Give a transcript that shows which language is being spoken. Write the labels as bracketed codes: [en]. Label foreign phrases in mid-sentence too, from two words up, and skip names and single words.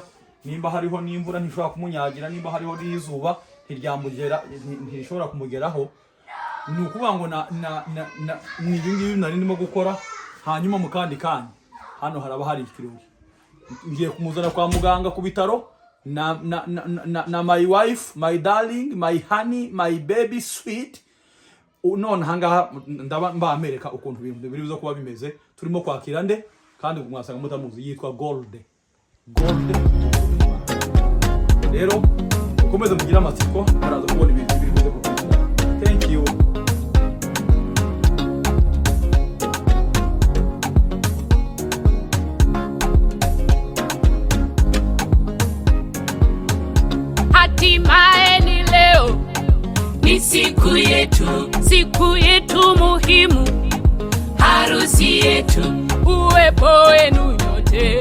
[rw] Nimba hariho n'imvura ntishobora kumunyagira, nimba hariho n'izuba ntishobora kumugeraho. Ni ukuvuga ngo ni ibingibi nari ndimo gukora. Hanyuma mu kandi kanya hano haraba hari ikirori. Ngiye kumuzana kwa muganga ku bitaro na [en] my wife, my darling, my honey, my baby sweet. [rw] None hangaha ndaba mbamereka ukuntu ibintu biri bizo kuba bimeze. Turimo kwakira nde kandi mwasanga mutamuzi yitwa Gold. Rero komeza mugira amatsiko baraza kubona ibintu biri bizo kuba. [en] Thank you. [sw] Hatimaye ni leo, ni siku yetu muhimu, harusi yetu, uwepo wenu nyote.